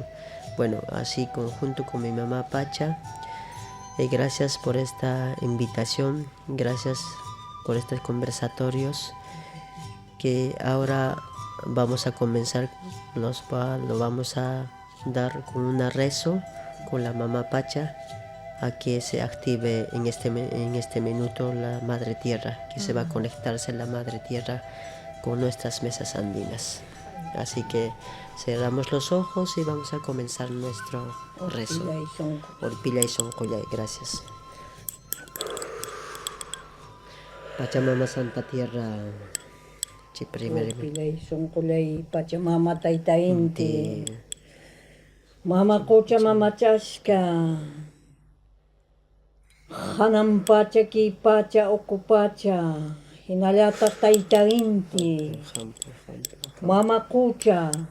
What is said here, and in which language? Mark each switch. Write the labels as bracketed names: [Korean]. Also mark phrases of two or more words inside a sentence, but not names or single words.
[Spanish] Bueno, así junto con mi mamá Pacha, gracias por esta invitación, gracias por estos conversatorios que ahora vamos a comenzar, lo vamos a dar con un rezo con la mamá Pacha a que se active en este minuto la Madre Tierra, que se va a conectarse la Madre Tierra con nuestras mesas andinas. Así que cerramos los ojos y vamos a comenzar nuestro rezo. [Quechua] Orpillay Soncollay, [Spanish] gracias. Pachamama Santa Tierra, [Quechua] Orpillay sunqulay Pachamama tayta inti mama qucha mama chashka hanan pacha ki pacha uku pacha hinallataq tayta inti mama qucha